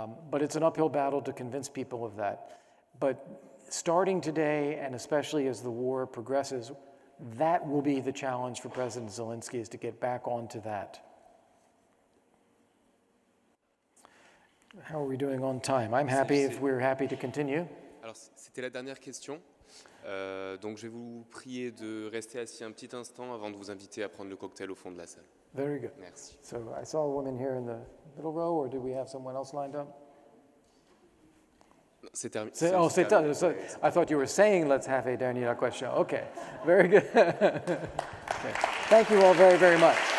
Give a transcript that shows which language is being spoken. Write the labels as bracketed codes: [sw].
[en] But it's an uphill battle to convince people of that. But starting today, and especially as the war progresses, that will be the challenge for President Zelensky, is to get back onto that. How are we doing on time? I'm happy if we're happy to continue. [fr] Alors, c'était la dernière question. Donc, je vais vous prier de rester assis un petit instant avant de vous inviter à prendre le cocktail au fond de la salle. [en] Very good. [fr] Merci. [en] So I saw a woman here in the middle row, or did we have someone else lined up? [fr] C'est terminé. C'est terminé. [en] So I thought you were saying let's have a [fr] dernière question. [en] Okay, very good. Okay. Thank you all very, very much.